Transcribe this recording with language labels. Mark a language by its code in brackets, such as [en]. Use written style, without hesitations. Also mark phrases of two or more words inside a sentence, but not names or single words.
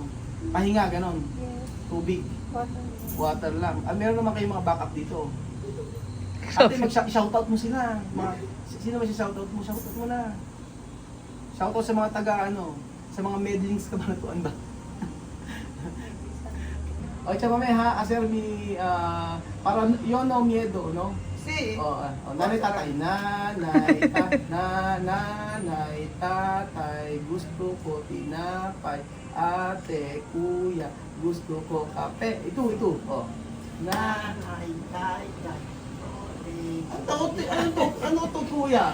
[tl] Pahinga, ganon. Tubig. Water lang. Meron naman kayong mga backup dito. Ate, mag-shoutout mo sila. Sino ba si shoutout mo? Shoutout mo na. Shoutout sa mga sa mga medlings kabanatuan ba? [es] Chamame ha, hacer mi, para yo no miedo, no? Sí. [tl] Nanay, tatay, nanay, tatay, gusto ko tinapay, ate, kuya, gusto ko kape. Ito. Nanay, tatay. Ano to kuya?